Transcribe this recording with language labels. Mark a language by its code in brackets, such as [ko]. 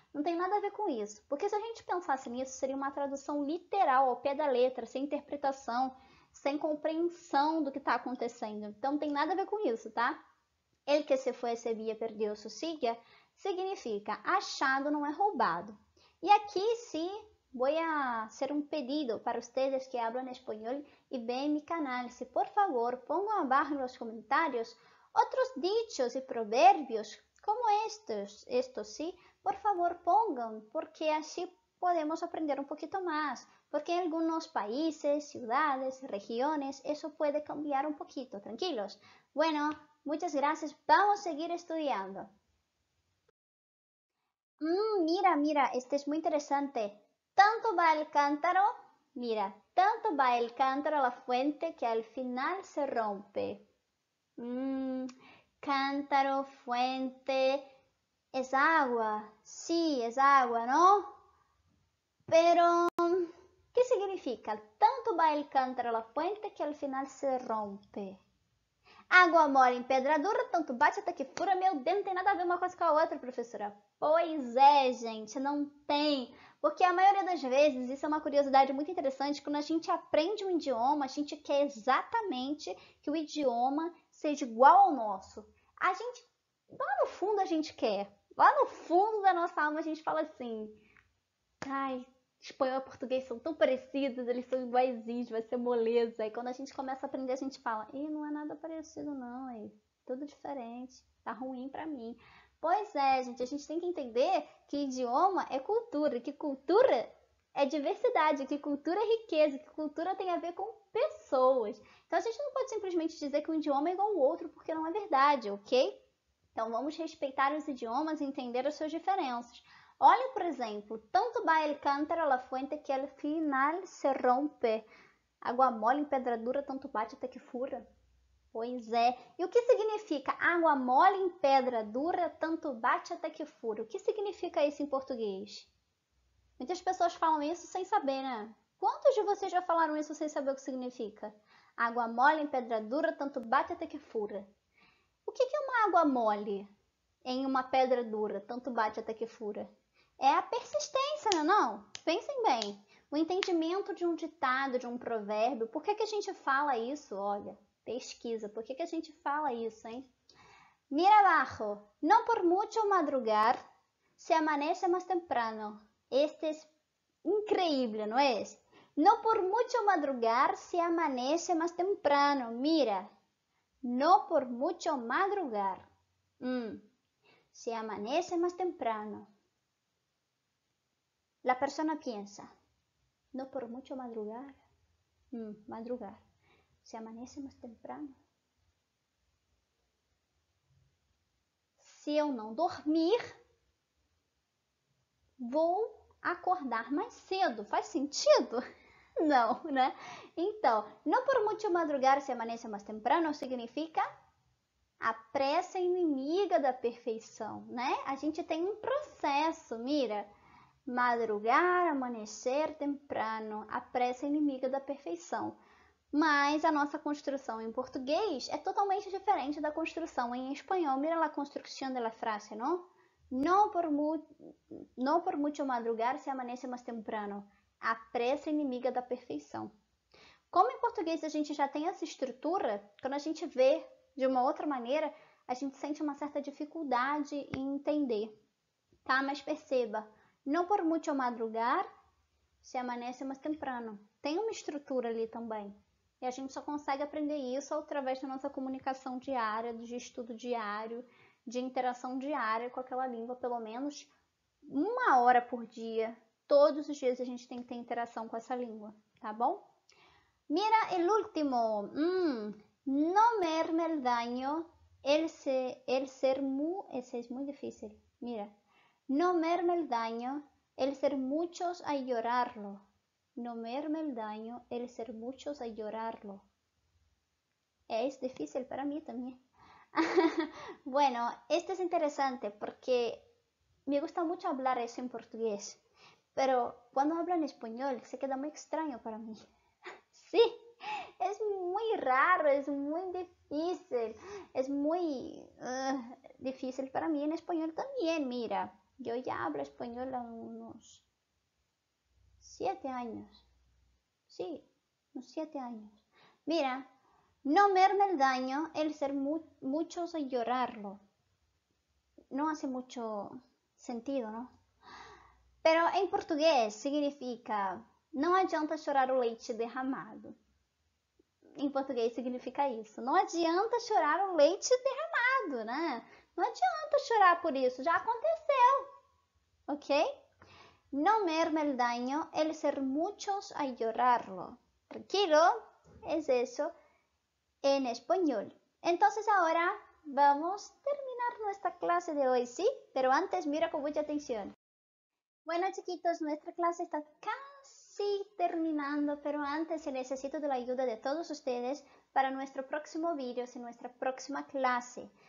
[pt] Não tem nada a ver com isso. Porque se a gente pensasse nisso, seria uma tradução literal, ao pé da letra, sem interpretação, sem compreensão do que está acontecendo. Então não tem nada a ver com isso, tá? Ele que se foi a Sevilla perdeu a sua silla significa achado não é roubado. E aqui sim, [es] voy a hacer un pedido para ustedes que hablan español y ven mi canal. Si por favor pongan abajo en los comentarios otros dichos y proverbios como estos sí, por favor pongan, porque así podemos aprender un poquito más. Porque en algunos países, ciudades, regiones, eso puede cambiar un poquito, tranquilos. Bueno, muchas gracias. Vamos a seguir estudiando. Mira, este es muy interesante. Tanto va el cántaro, mira, tanto va el cántaro a la fuente que al final se rompe. Cántaro, fuente, es agua. Sí, es agua, ¿no? Pero, ¿qué significa? Tanto va el cántaro a la fuente que al final se rompe. [pt] Água mole em pedra dura, tanto bate até que fura. Meu Deus, não tem nada a ver uma coisa com a outra, professora. Pois é, gente, não tem. Porque a maioria das vezes, isso é uma curiosidade muito interessante, quando a gente aprende um idioma, a gente quer exatamente que o idioma seja igual ao nosso. A gente, lá no fundo a gente quer. Lá no fundo da nossa alma a gente fala assim, espanhol e português são tão parecidos, eles são iguaizinhos, vai ser moleza. E quando a gente começa a aprender, a gente fala, não é nada parecido não, tudo diferente, tá ruim pra mim. Pois é, gente, a gente tem que entender que idioma é cultura, que cultura é diversidade, que cultura é riqueza, que cultura tem a ver com pessoas. Então a gente não pode simplesmente dizer que um idioma é igual ao outro, porque não é verdade, ok? Então vamos respeitar os idiomas e entender as suas diferenças. Olha, por exemplo, [es] tanto va el cántaro a la fuente que al final se rompe. [pt] Água mole em pedra dura, tanto bate até que fura. Pois é. E o que significa água mole em pedra dura, tanto bate até que fura? O que significa isso em português? Muitas pessoas falam isso sem saber, né? Quantos de vocês já falaram isso sem saber o que significa? Água mole em pedra dura, tanto bate até que fura. O que é uma água mole em uma pedra dura, tanto bate até que fura? É a persistência, não? Pensem bem. o entendimento de um ditado, de um provérbio. Por que a gente fala isso? Olha, pesquisa. Por que a gente fala isso, hein? [es] Mira abajo. No por mucho madrugar, se amanece más temprano. Este es increíble, ¿no es? No por mucho madrugar, se amanece más temprano. Mira. No por mucho madrugar. Se amanece más temprano. La persona piensa, no por mucho madrugar. Madrugar. Se amanece más temprano. [pt] Se eu não dormir, vou acordar mais cedo. Faz sentido? Não, né? Então, [es] no por mucho madrugar se amanece mais temprano [pt] significa a pressa inimiga da perfeição, né? A gente tem um processo, mira. Madrugar, amanhecer temprano, a pressa inimiga da perfeição. Mas a nossa construção em português é totalmente diferente da construção em espanhol. Mira a construção da frase, não? [es] No por mucho madrugar se amanece mais temprano. [pt] A pressa inimiga da perfeição. Como em português a gente já tem essa estrutura, quando a gente vê de uma outra maneira, a gente sente uma certa dificuldade em entender, tá? Mas perceba, [es] no por mucho madrugar se amanece mais temprano. [pt] Tem uma estrutura ali também. E a gente só consegue aprender isso através da nossa comunicação diária, de estudo diário, de interação diária com aquela língua, pelo menos 1 hora por dia. Todos os dias a gente tem que ter interação com essa língua, tá bom? [es] Mira el último. No merme el daño, ese es muy difícil. Mira. No merme el daño, el ser muchos a llorarlo. No merme el daño, el ser muchos a llorarlo. Es difícil para mí también. Bueno, esto es interesante porque me gusta mucho hablar eso en portugués, pero cuando hablo en español se queda muy extraño para mí. Sí, es muy raro, es muy difícil, es muy difícil para mí en español también, mira. Yo ya hablo español a unos 7 años. Sí, unos 7 años. Mira, no merme el daño el ser muchos a llorarlo. No hace mucho sentido, ¿no? Pero en portugués significa [pt] não adianta chorar o leite derramado. Em português significa isso. Não adianta chorar o leite derramado, né? Não adianta chorar por isso, já aconteceu. [es] ¿Ok? No merme el daño el ser muchos a llorarlo. Tranquilo, es eso en español. Entonces ahora vamos a terminar nuestra clase de hoy, ¿sí? Pero antes mira con mucha atención. Bueno, chiquitos, nuestra clase está casi terminando, pero antes necesito de la ayuda de todos ustedes para nuestro próximo vídeo y nuestra próxima clase.